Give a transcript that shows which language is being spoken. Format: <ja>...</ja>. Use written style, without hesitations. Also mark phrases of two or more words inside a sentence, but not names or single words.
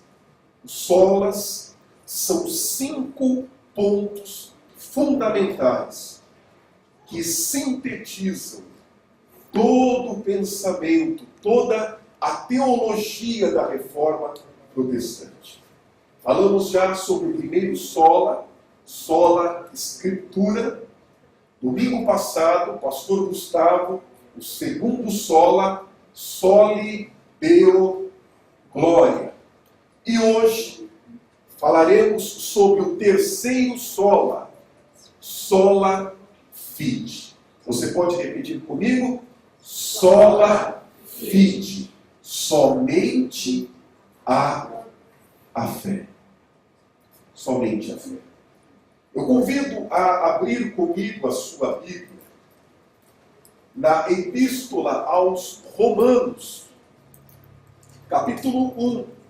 <pt>Os solas são 5 pontos fundamentais que sintetizam todo o pensamento, toda a teologia da Reforma Protestante. Falamos já sobre o primeiro sola Escritura. Domingo passado, o pastor Gustavo, o segundo sola,</pt> <la>soli deo gloria.</la> <pt>E hoje falaremos sobre o terceiro</pt> <la>sola fide.</la> <pt>Você pode repetir comigo?</pt> <la>Sola fide.</la> <pt>Somente a fé. Somente a fé. Eu convido a abrir comigo a sua Bíblia na Epístola aos Romanos, capítulo 1.</pt>